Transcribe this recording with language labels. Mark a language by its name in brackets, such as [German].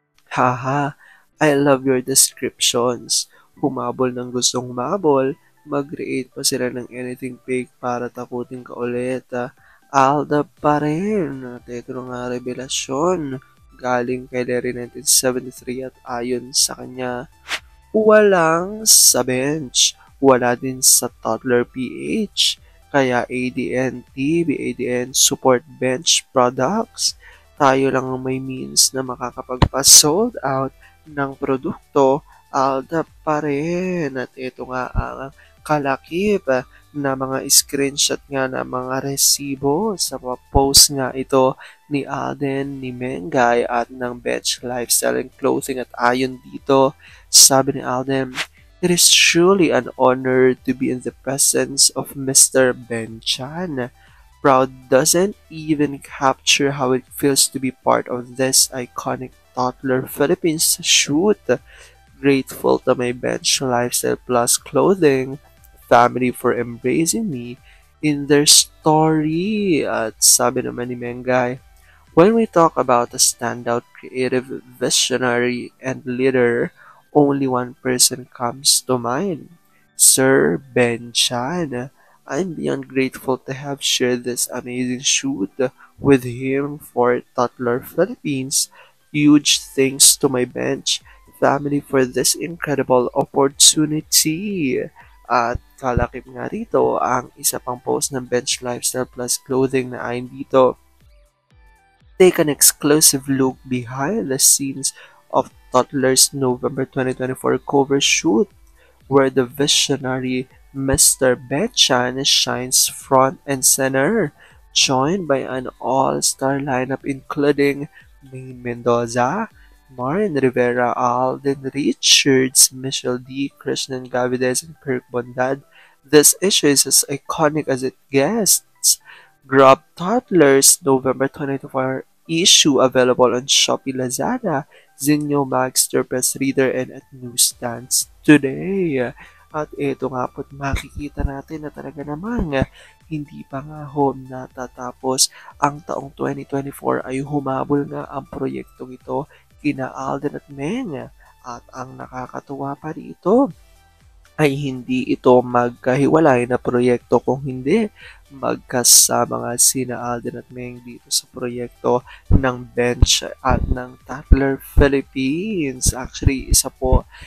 [English] Haha, I love your descriptions. [Filipino] Humabol ng gustong humabol, mag-create pa sila ng anything fake para takutin ka ulit. Aldab pa rin. At ito na nga revelasyon galing kay Larry 1973 at ayon sa kanya, walang sa bench, wala din sa Toddler PH. [English] Kaya ADN, TBADN, support bench products. [Filipino] Tayo lang ang may means na makakapagpa-sold out ng produkto, Aldab pa rin. At ito nga ang kalakip na mga screenshot nga ng mga resibo sa post nga ito ni Alden, ni Mengay at ng Bench Lifestyle and Clothing. At ayon dito, sabi ni Alden, [English] it is truly an honor to be in the presence of Mr. Ben Chan. Proud doesn't even capture how it feels to be part of this iconic Toddler Philippines shoot. Grateful to my Bench Lifestyle Plus Clothing family for embracing me in their story. [Filipino] At sabi naman ni Mengay, [English] when we talk about a standout creative visionary and leader, only one person comes to mind, Sir Ben Chan. I'm beyond grateful to have shared this amazing shoot with him for Toddler Philippines. Huge thanks to my bench family for this incredible opportunity. [Filipino] At kalakip nga rito ang isa pang post ng Bench Lifestyle Plus Clothing na ayon dito. [English] Take an exclusive look behind the scenes of Toddler's November 2024 cover shoot where the visionary Mr. Ben Chan shines front and center, joined by an all-star lineup including Maine Mendoza, Marin Rivera, Alden Richards, Michelle D, Krishnan Gavides, and Kirk Bondad. This issue is as iconic as it gets. Grab Toddlers November 2024 issue available on Shopee, Lazada, Zinyo, Magster, Press Reader, and at newsstands today. [Filipino] At ito nga po't makikita natin na talaga namang hindi pa nga ho natatapos ang taong 2024 ay humabol nga ang proyektong ito kina Alden at Meng. At ang nakakatuwa pa rito ay hindi ito magkahiwalay na proyekto kung hindi magkasama nga sina Alden at Meng dito sa proyekto ng Bench at ng Toddler Philippines. Actually, isa po